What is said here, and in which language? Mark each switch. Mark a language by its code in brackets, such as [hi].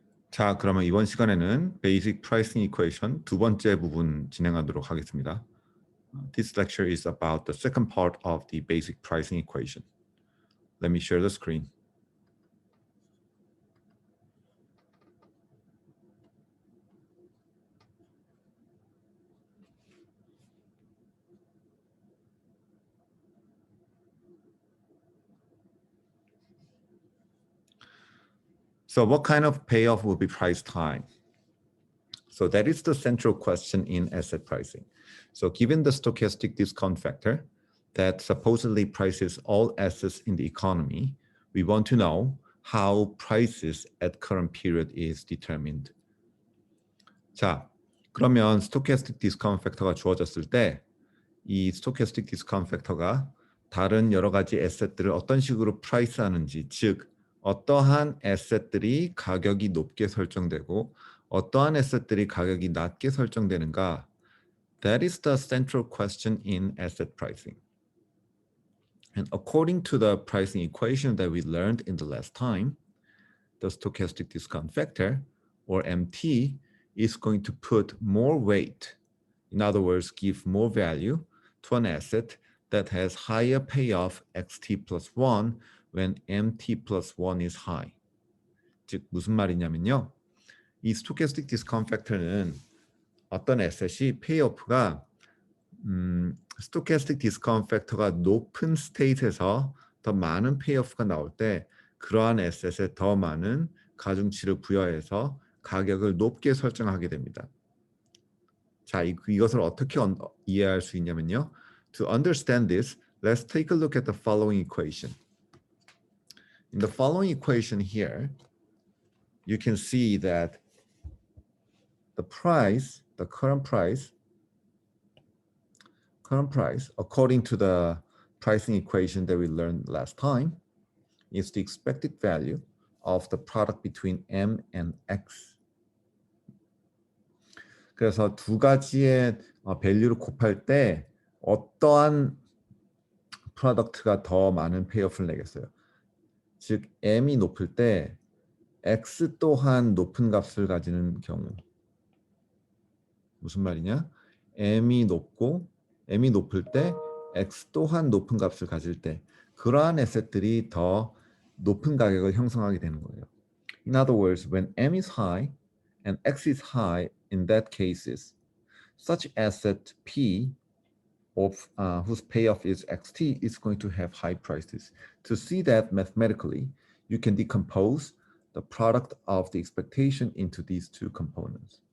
[ko] 자, 그러면 이번 시간에는 Basic Pricing Equation 두 번째 부분 진행하도록 하겠습니다. [en] This lecture is about the second part of the Basic Pricing Equation. Let me share the screen. So what kind of payoff will be priced high? So that is the central question in asset pricing. So given the stochastic discount factor that supposedly prices all assets in the economy, we want to know how prices at current period is determined. [ko] 자, 그러면 stochastic discount factor가 주어졌을 때 이 stochastic discount factor가 다른 여러 가지 에셋들을 어떤 식으로 프라이스하는지, 즉 어떠한 에셋들이 가격이 높게 설정되고 어떠한 에셋들이 가격이 낮게 설정되는가? [en] That is the central question in asset pricing. And according to the pricing equation that we learned in the last time, the stochastic discount factor, or MT, is going to put more weight, in other words, give more value to an asset that has higher payoff xt plus 1 when mt plus 1 is high. [ko] 즉 무슨 말이냐면요. 이 stochastic discount factor는 어떤 에셋이 페이오프가 stochastic discount factor가 높은 스테이트에서 더 많은 페이오프가 나올 때 그러한 에셋에 더 많은 가중치를 부여해서 가격을 높게 설정하게 됩니다. 자, 이것을 어떻게 이해할 수 있냐면요. [en] To understand this, let's take a look at the following equation. In the following equation here, you can see that the price, the current price, according to the pricing equation that we learned last time, is the expected value of the product between M and X. [ko] 그래서 두 가지의 밸류를 곱할 때 어떠한 프로덕트가 더 많은 페이오프를 내겠어요. 즉 M이 높을 때 X 또한 높은 값을 가지는 경우. 무슨 말이냐? M이 높을 때 X 또한 높은 값을 가질 때 그러한 에셋들이 더 높은 가격을 형성하게 되는 거예요. [en] In other words, when M is high and X is high, in that cases, such asset P of whose payoff is xt is going to have high prices. To see that mathematically, you can decompose the product of the expectation into these two components.